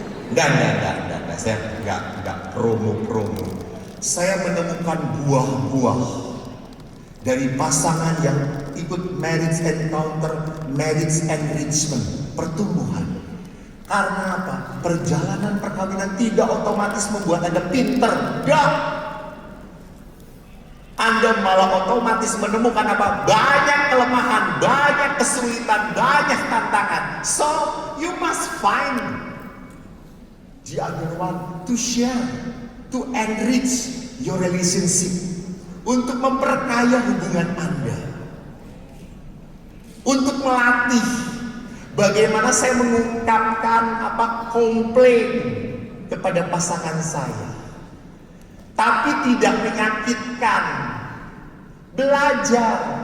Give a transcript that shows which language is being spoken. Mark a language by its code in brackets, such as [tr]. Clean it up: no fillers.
[id] Enggak. Saya enggak promo. Saya menemukan buah-buah dari pasangan yang ikut marriage encounter, marriage enrichment, pertumbuhan. Karena apa? Perjalanan perkawinan tidak otomatis membuat Anda pinter. Enggak. Anda malah otomatis menemukan apa? Banyak kelemahan, banyak kesulitan, banyak tantangan. [en] So, you must find the other one to share, to enrich your relationship. [id] Untuk memperkaya hubungan Anda. Untuk melatih bagaimana saya mengungkapkan komplain kepada pasangan saya. tapi tidak menyakitkan. Belajar.